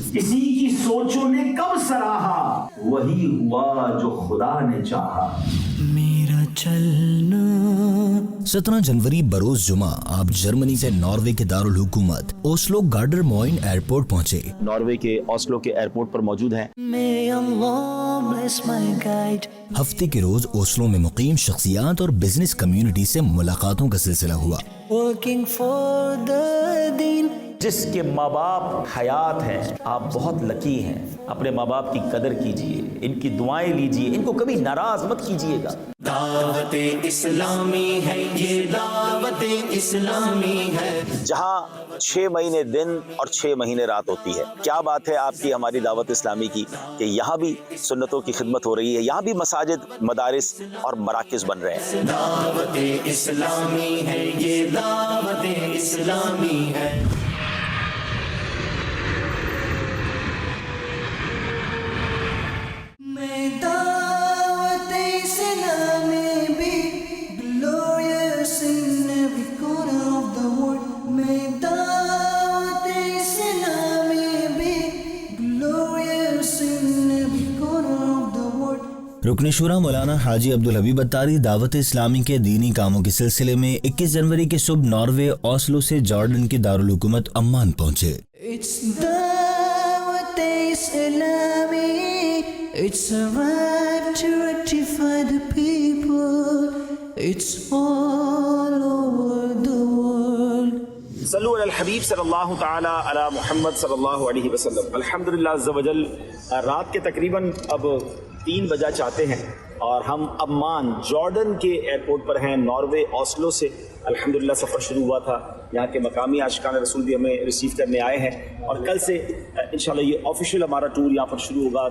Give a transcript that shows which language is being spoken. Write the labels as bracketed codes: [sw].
[ur] اسی کی سوچوں نے کب سراہا، وہی ہوا جو خدا نے چاہا. میرا چلنا 17 جنوری بروز جمعہ آپ جرمنی سے ناروے کے دارالحکومت اوسلو گارڈر موئن ایئرپورٹ پہنچے. ناروے کے اوسلو کے ایئرپورٹ پر موجود ہیں. [en] May Allah bless my guide. [ur] ہفتے کے روز اوسلو میں مقیم شخصیات اور بزنس کمیونٹی سے ملاقاتوں کا سلسلہ ہوا. [en] Working for the deen. [ur] جس کے ماں باپ حیات ہیں، آپ بہت لکی ہیں. اپنے ماں باپ کی قدر کیجئے، ان کی دعائیں لیجئے، ان کو کبھی ناراض مت کیجئے گا. دعوت اسلامی ہے، یہ دعوت اسلامی ہے. جہاں 6 مہینے دن اور 6 مہینے رات ہوتی ہے. کیا بات ہے آپ کی ہماری دعوت اسلامی کی کہ یہاں بھی سنتوں کی خدمت ہو رہی ہے، یہاں بھی مساجد، مدارس اور مراکز بن رہے ہیں. دعوت اسلامی ہے، یہ دعوت اسلامی ہے. میں دعوت اسلامی بھی [en] glorious in every corner of the world. [ur] میں دعوت اسلامی بھی [en] glorious in every corner of the world. [ur] رکن شورا مولانا حاجی عبدالحبیب اتاری دعوت اسلامی کے دینی کاموں کے سلسلے میں 21 جنوری کی صبح ناروے اوسلو سے جارڈن کی دارالحکومت عمان پہنچے. [en] It's Dawat Islami. It's a right to rectify the people. It's all over the world. [ar] صلو علی الحبیب صلی اللہ تعالی علی محمد صلی اللہ علیہ وسلم. [ur] الحمدللہ عز و جل رات کے تقریباً اب 3 بجا چاہتے ہیں اور ہم عمان جارڈن کے ایئرپورٹ پر ہیں. ناروے اوسلو سے الحمدللہ سفر شروع ہوا تھا. یہاں کے مقامی عاشقان رسول بھی ہمیں ریسیو کرنے آئے ہیں اور کل سے انشاءاللہ یہ آفیشیل ہمارا ٹور یہاں پر شروع ہوگا.